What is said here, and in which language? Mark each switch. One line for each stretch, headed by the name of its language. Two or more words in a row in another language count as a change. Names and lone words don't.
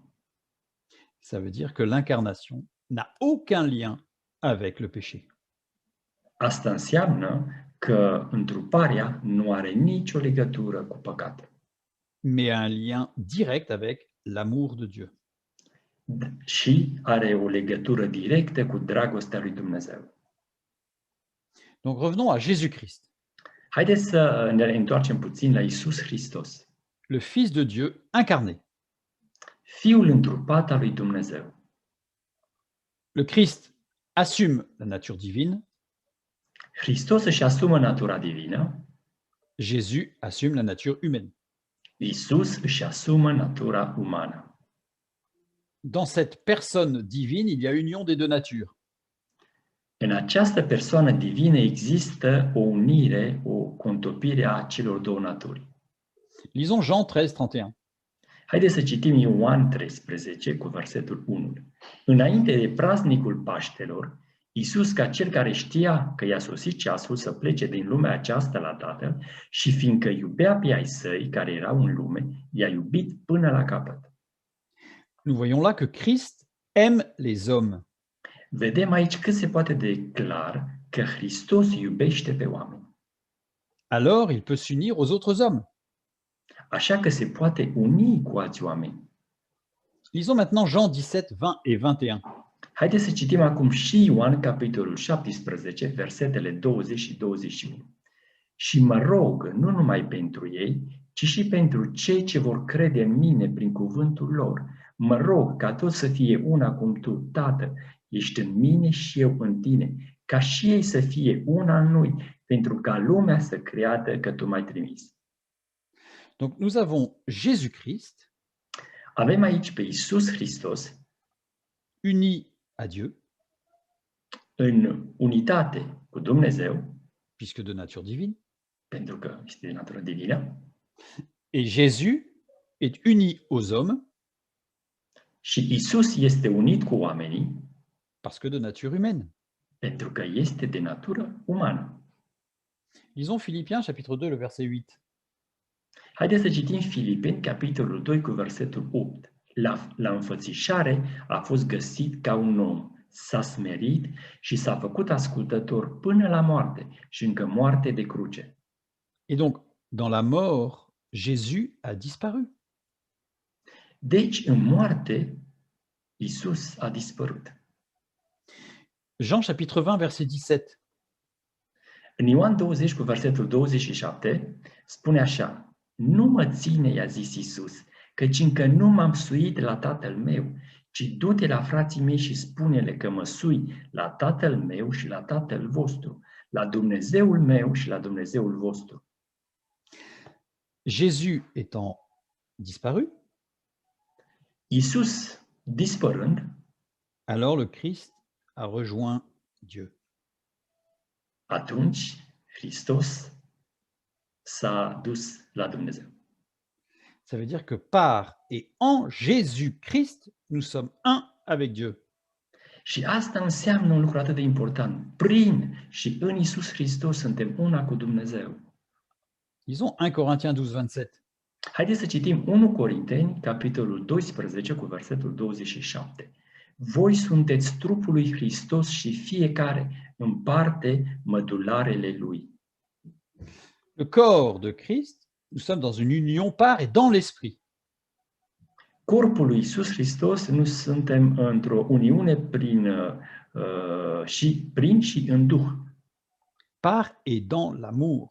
French: Ça veut dire que l'incarnation n'a aucun lien avec le péché.
Romanian: Asta înseamnă că întruparea nu are nicio legătură cu păcatul,
French: mais un lien direct avec l'amour de Dieu.
Romanian: și are o legătură directă cu dragostea lui Dumnezeu.
French: Donc revenons à Jésus-Christ,
Romanian: Haideți să ne întoarcem puțin la Iisus Hristos,
French: le Fils de Dieu incarné.
Romanian: Fiul întrupat al lui Dumnezeu.
French: Le Christ assume la nature divine,
Romanian: Hristos își asumă natura divină,
French: Jésus assume la nature humaine.
Romanian: Iisus își asumă natura umană.
French: Dans cette personne divine, il y a union des deux natures.
Romanian: În această persoană divină există o unire, o contopire a celor două naturi.
French: Lisons Jean 13:31.
Romanian: Haideți să citim Ioan 13 cu versetul 1. Înainte de praznicul Paștelor, Iisus, ca cel care știa că i-a sosit ceasul să plece din lumea aceasta la Tatăl și fiindcă iubea pe ai săi care erau în lume, i-a iubit până la capăt.
French: Nous voyons là que Christ aime les hommes.
Romanian: Vedem aici cât se poate de clar că Hristos iubește pe oameni.
French: Alors, il peut s'unir aux autres hommes.
Romanian: Așa că se poate uni cu alți oameni.
French: Lisons maintenant Jean 17, 20 et 21.
Romanian: Haideți să citim acum și Ioan, capitolul 17, versetele 20 și 21. Și mă rog nu numai pentru ei, ci și pentru cei ce vor crede în mine prin cuvântul lor. Mă rog ca toți să fie una cum tu, Tată, ești în mine și eu în tine, ca și ei să fie una în noi, pentru ca lumea să creadă că tu m-ai trimis.
French: Donc nous avons Jésus-Christ
Romanian: Avem aici pe Iisus Hristos
French: uni à Dieu,
Romanian: în unitate cu Dumnezeu,
French: puisque de nature divine,
Romanian: pentru că este de natură divină,
French: et Jésus est uni aux hommes,
Romanian: și Iisus este unit cu oamenii,
French: parce que de nature humaine.
Romanian: pentru că este de natură umană.
French: Lisons Philippiens chapitre 2, le verset 8.
Romanian: Haideți să citim Filipeni, capitolul 2, cu versetul 8. La înfățișare a fost găsit ca un om, s-a smerit și s-a făcut ascultător până la moarte și încă moarte de cruce.
French: Et donc, dans la mort, Jésus a disparu.
Romanian: Deci, în moarte, Iisus a dispărut.
French: Jean chapitre 20, verset 17.
Romanian: În Ioan 20 cu versetul 27 spune așa: Nu mă ține, i-a zis Iisus, căci încă nu m-am suit la Tatăl meu, ci du-te la frații mei și spune-le că mă sui la Tatăl meu și la Tatăl vostru, la Dumnezeul meu și la Dumnezeul vostru.
French: Jésus étant disparu,
Romanian: Iisus dispărând,
French: alors le Christ a rejoint Dieu.
Romanian: atunci Hristos s-a dus la Dumnezeu.
French: Ça veut dire que par et en Jésus-Christ, nous sommes un avec Dieu.
Romanian: Și asta înseamnă un lucru atât de important. Prin și în Iisus Hristos suntem una cu Dumnezeu.
French: Lisons 1 Corinthiens 12, 27.
Romanian: Haideți să citim 1 Corinteni, capitolul 12, cu versetul 27. Voi sunteți trupul lui Hristos și fiecare împarte mădularele lui.
French: Le corps de Christ, nous sommes dans une union par et dans l'esprit.
Romanian: Corpul lui Iisus Hristos, nu suntem într-o uniune prin și în Duh,
French: Par et dans l'amour.